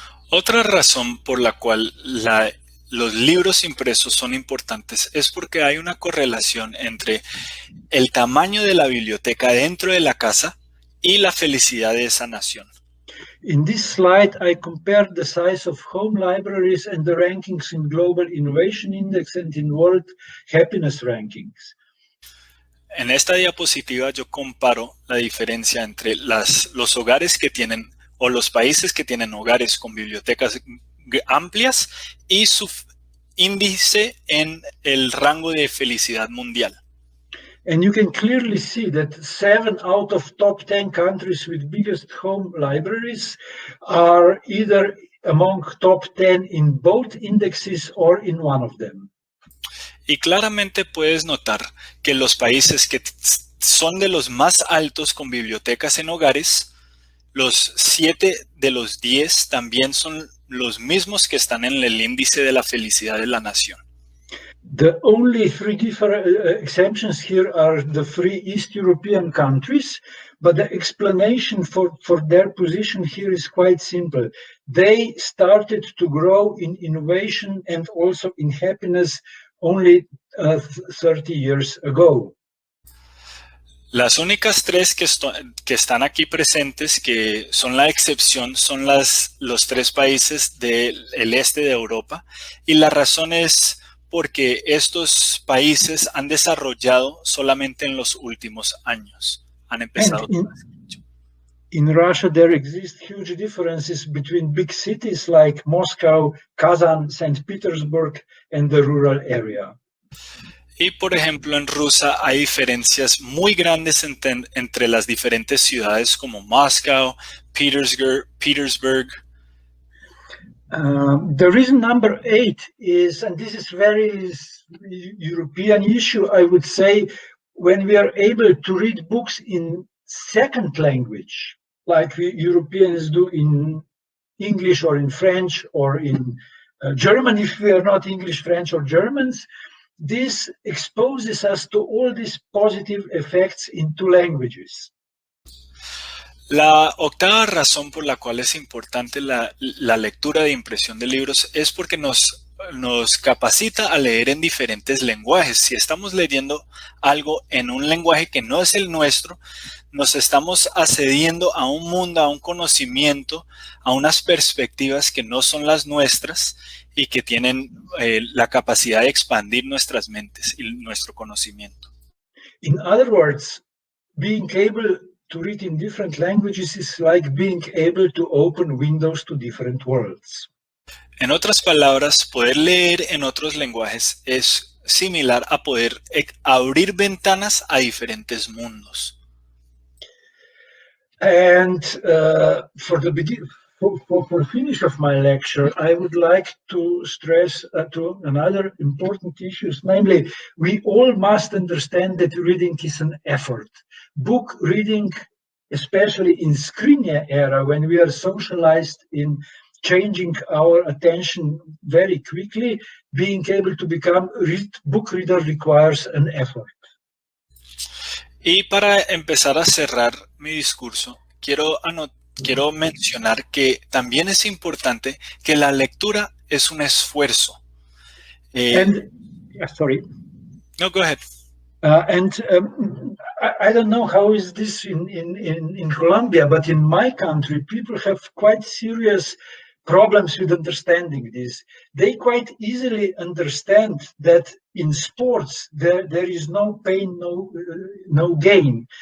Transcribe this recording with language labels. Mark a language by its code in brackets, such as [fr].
[es] Otra razón por la cual los libros impresos son importantes es porque hay una correlación entre el tamaño de la biblioteca dentro de la casa y la felicidad de esa nación. [en] In this slide, I compared the size of home libraries and the rankings in Global Innovation Index and in World Happiness Rankings. [es] En esta diapositiva yo comparo la diferencia entre los hogares que tienen, o los países que tienen hogares con bibliotecas amplias, y su índice en el rango de felicidad mundial. [en] And you can clearly see that 7 out of top 10 countries with biggest home libraries are either among top 10 in both indexes or in one of them. [es] Y claramente puedes notar que los países que son de los más altos con bibliotecas en hogares, los 7 de los 10 también son los mismos que están en el índice de la felicidad de la nación. [en] The only 3 different exemptions here are the 3 East European countries, but the explanation for their position here is quite simple. They started to grow in innovation and also in happiness only 30 years ago. [es] Las únicas 3 que están aquí presentes, que son la excepción, son los 3 países del este de Europa, y la razón es porque estos países han desarrollado solamente en los últimos años. Han empezado. [en] In Russia, there exist huge differences between big cities like Moscow, Kazan, St. Petersburg, and the rural area. [es] Y por ejemplo, en Rusia hay diferencias muy grandes entre las diferentes ciudades como Moscow, Petersburg. [en] The reason number 8 is, and this is very European issue, I would say, when we are able to read books in second language, like we Europeans do in English or in French or in German, if we are not English, French, or Germans, this exposes us to all these positive effects in 2 languages. [es] La octava razón por la cual es importante la lectura de impresión de libros es porque nos capacita a leer en diferentes lenguajes. Si estamos leyendo algo en un lenguaje que no es el nuestro, nos estamos accediendo a un mundo, a un conocimiento, a unas perspectivas que no son las nuestras y que tienen la capacidad de expandir nuestras mentes y nuestro conocimiento. [en] In other words, being able to read in different languages is like being able to open windows to different worlds. [es] En otras palabras, poder leer en otros lenguajes es similar a poder abrir ventanas a diferentes mundos. [en] And for the finish of my lecture, I would like to stress to another important issues, namely, we all must understand that reading is an effort. Book reading, especially in screen era, when we are socialized in changing our attention very quickly, being able to become book reader requires an effort. [es] Y para empezar a cerrar mi discurso, quiero mencionar que también es importante que la lectura es un esfuerzo. [en] Sorry. No, go ahead. I don't know how is this in Colombia, but in my country, people have quite serious problems with understanding this. They quite easily understand that in sports there is no pain, no gain.